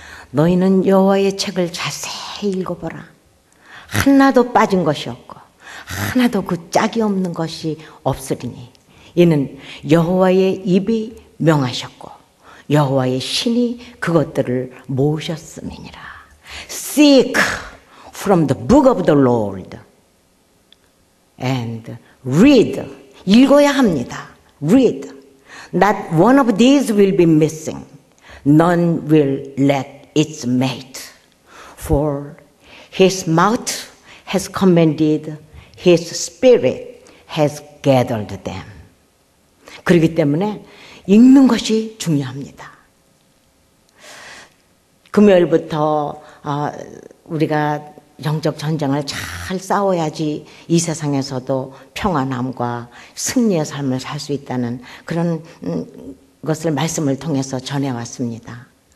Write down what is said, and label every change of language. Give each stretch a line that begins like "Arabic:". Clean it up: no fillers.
Korean: 너희는 여호와의 책을 자세히 읽어보라. 하나도 빠진 것이 없고 하나도 그 짝이 없는 것이 없으리니 이는 여호와의 입이 명하셨고 여호와의 신이 그것들을 모으셨음이니라.
English: Seek from the book of the Lord and read.
Korean: 읽어야 합니다.
English: Read. Not one of these will be missing. None will lack its mate. For his mouth has commanded, his spirit has gathered them.
Korean: 그렇기 때문에 읽는 것이 중요합니다. 금요일부터 우리가 영적 전쟁을 잘 싸워야지 이 세상에서도 평안함과 승리의 삶을 살 수 있다는 그런 것을 말씀을 통해서 전해왔습니다.